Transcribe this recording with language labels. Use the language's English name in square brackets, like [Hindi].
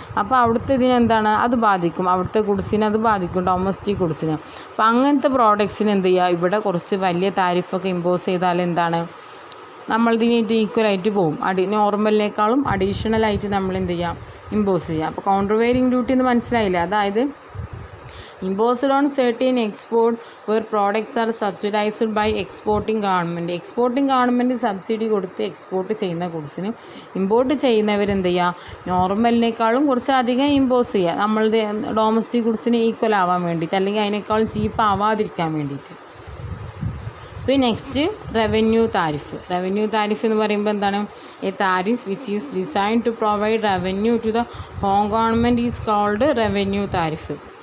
[Malayalam] അപ്പോൾ അവിടുത്തെ ഇതിനെന്താണ് അത് ബാധിക്കും, അവിടുത്തെ ഗുഡ്സിനെ അത് ബാധിക്കും, ഡൊമസ്റ്റിക് ഗുഡ്സിന്. അപ്പോൾ അങ്ങനത്തെ പ്രോഡക്ട്സിന് എന്ത് ചെയ്യുക, ഇവിടെ കുറച്ച് വലിയ താരിഫൊക്കെ ഇമ്പോസ് ചെയ്താൽ എന്താണ് നമ്മളിതിനായിട്ട് ഈക്വലായിട്ട് പോകും. നോർമലിനേക്കാളും അഡീഷണലായിട്ട് നമ്മൾ എന്ത് ചെയ്യാം ഇമ്പോസ് ചെയ്യുക. അപ്പോൾ കൗണ്ടർ വെയിലിംഗ് ഡ്യൂട്ടി എന്ന് മനസ്സിലായില്ല. അതായത് [English] imposed on certain export where products are subsidized by exporting government. [Malayalam] Exporting government subsidy കൊടുത്ത് എക്സ്പോർട്ട് ചെയ്യുന്ന ഗുഡ്സിന് ഇമ്പോർട്ട് ചെയ്യുന്നവരെന്ത് ചെയ്യുക നോർമലിനേക്കാളും കുറച്ച് അധികം ഇമ്പോസ് ചെയ്യുക, നമ്മളുടെ ഡൊമസ്റ്റിക് ഗുഡ്സിന് ഈക്വൽ ആവാൻ വേണ്ടിയിട്ട്, അല്ലെങ്കിൽ അതിനേക്കാൾ ചീപ്പ് ആവാതിരിക്കാൻ വേണ്ടിയിട്ട്. [English] പിന്നെ next revenue tariff. Revenue tariff [Malayalam] എന്ന് പറയുമ്പോൾ എന്താണ്, [English] A tariff which is design to provide revenue to the home government is called revenue tariff.